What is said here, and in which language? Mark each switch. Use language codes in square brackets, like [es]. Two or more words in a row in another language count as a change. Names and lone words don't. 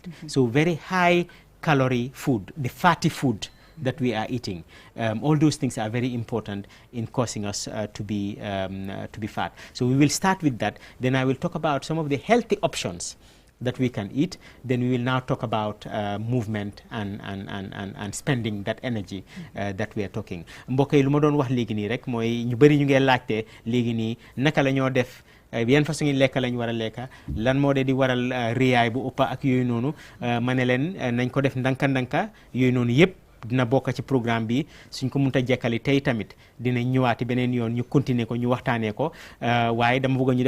[en] So very high calorie food, the fatty food that we are eating, all those things are very important in causing us to be fat. So we will start with that. Then I will talk about some of the healthy options that we can eat. Then we will now talk about movement and spending that energy that we are talking. [wo] Mbokk yi lu ma doon wax léegi nii rek mooy ñu bëri ñu ngi laajte léegi nii naka la ñoo def yan façon ngi lekk lañ war a lekka lan moo dee di waral réyaay bu ëpp ak yooyu noonu ma ne leen nañ ko def ndanka yooyu noonu yëpp dina bokk ci programme bi suñ ko mënta jekkali tey tamit dina ñëwaati beneen yoon ñu continuer ko ñu waxtaanee ko waaye dama bëgg ñu def